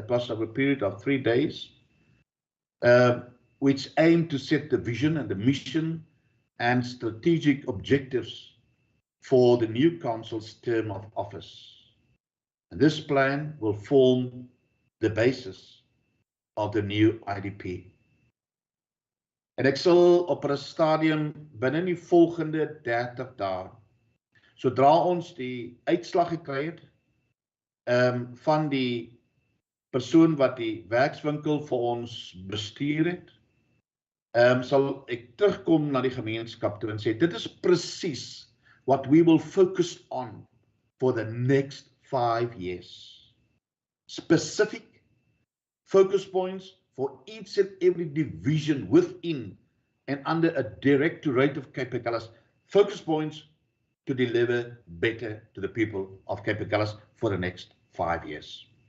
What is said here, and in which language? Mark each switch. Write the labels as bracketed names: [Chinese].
[English] That was over a period of 3 days, which aimed to set the vision and the mission and strategic objectives for the new council's term of office. And this plan will form the basis of the new IDP. [Afrikaans] En ek sal op 'n stadium binne die volgende 30 dae, sodra ons die uitslag gekry het van die persoon wat die werkswinkel vir ons bestuur het, sal ek terugkom na die gemeenskap toe en sê, dit is presies [English] what we will focus on for the next 5 years. Specific focus points for each and every division within and under a directorate of Cape Agulhas, focus points to deliver better to the people of Cape Agulhas for the next 5 years.